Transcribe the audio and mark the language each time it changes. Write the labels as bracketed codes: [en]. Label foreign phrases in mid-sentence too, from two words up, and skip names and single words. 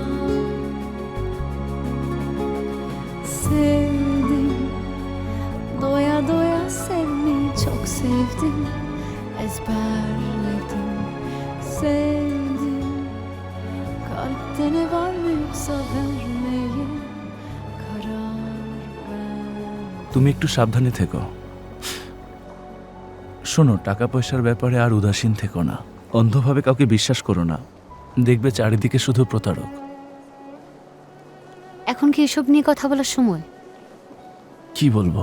[tr] Sevdim, doya doya sevmeyi çok sevdim. Ezberledim, sevdim. Kalpte ne var ne yoksa vermeyi [bn] তুমি একটু সাবধানে থেকো। শোনো, টাকা পয়সার ব্যাপারে আর উদাসীন থেকো না। অন্ধভাবে কাউকে বিশ্বাস করো না, দেখবে চারিদিকে শুধু প্রতারক। এখন কি এসব নিয়ে কথা বলার সময়? কি বলবো?